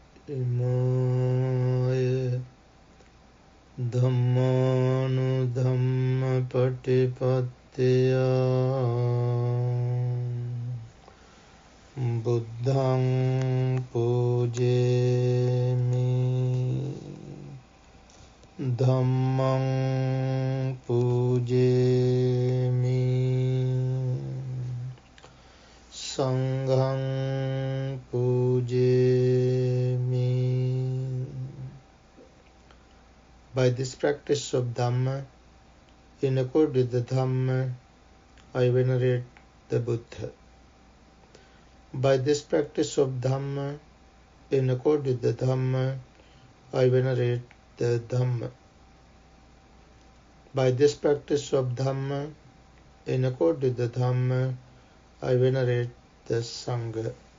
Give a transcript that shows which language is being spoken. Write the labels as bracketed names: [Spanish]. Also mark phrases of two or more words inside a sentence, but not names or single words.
[Pali] Imaya Dhammanu Dhamma Patipattiya Buddhaṃ Pujemi Dhammaṃ Pujemi Sanghaṃ Pujemi. [English] By this practice of Dhamma, in accord with the Dhamma, I venerate the Buddha. By this practice of Dhamma, in accord with the Dhamma, I venerate the Dhamma. By this practice of Dhamma, in accord with the Dhamma, I venerate the Sangha.